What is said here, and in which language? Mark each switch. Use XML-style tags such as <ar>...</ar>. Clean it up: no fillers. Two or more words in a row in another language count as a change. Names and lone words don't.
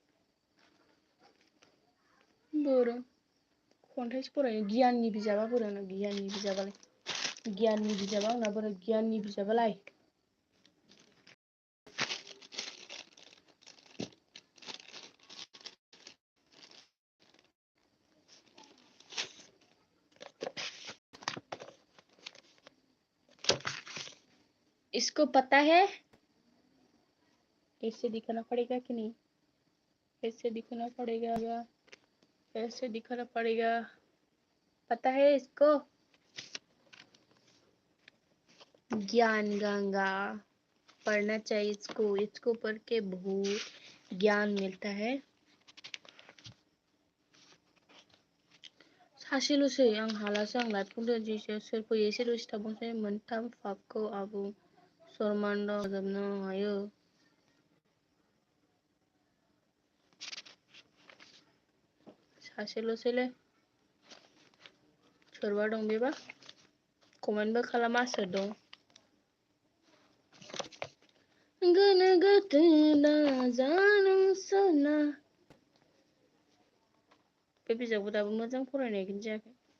<brx>बोरो खन्थाइसो फरायो गियाननि बिजाबा बोरो आंना गियाननि बिजाबा आंना बोरो गियाननि बिजाबालाय</brx> <hi>इसको पता है ऐसे दिखाना पड़ेगा कि नहीं ऐसे दिखाना पड़ेगा ऐसे दिखाना पड़ेगा पता है इसको ज्ञान गंगा पढ़ना चाहिए इसको पढ़ के बहुत ज्ञान मिलता है</hi> <brx>सासेल'सै आं हालासो आं लाइफखौ दोनसैसो सोर फैयो एसे दसे थाबावसै मोनथाम फागखौ आबुं सरमान्द जोबनो हायो सासेल'सैलै सोरबा दं बेबा कमेन्टबो खालामा सोर दं गोनो गोथो जानो साना बे बिजाबखौ दाबो मोजां फरायनायखौनो जायाखै</brx>